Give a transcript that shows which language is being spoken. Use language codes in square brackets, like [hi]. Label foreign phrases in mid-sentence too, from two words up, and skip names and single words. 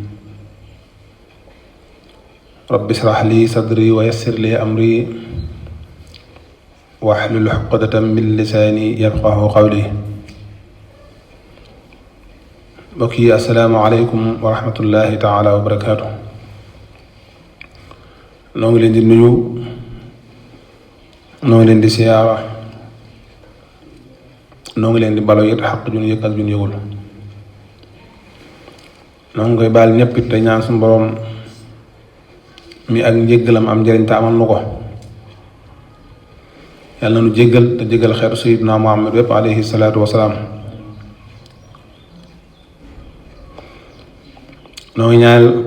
[ar] رب اشرح لي صدري ويسر لي أمري واحلل عقدة من لساني يفقه قولي بكي السلام عليكم ورحمة الله تعالى وبركاته [wo] noo ngi leen di nuyu noo ngi leen di siyaara noo ngi leen di balo it xaq jun yëg ak jun yëgul noo ngi koy baal ñëpp it te ñaan suñu borom mi ak njéggalam am njëriñ te amal nu ko yàlla na nu jéggal te jéggal xeetu sayyidina Muhammad wépp [ar] عليه الصلاة والسلام [wo] noo ngi ñaanal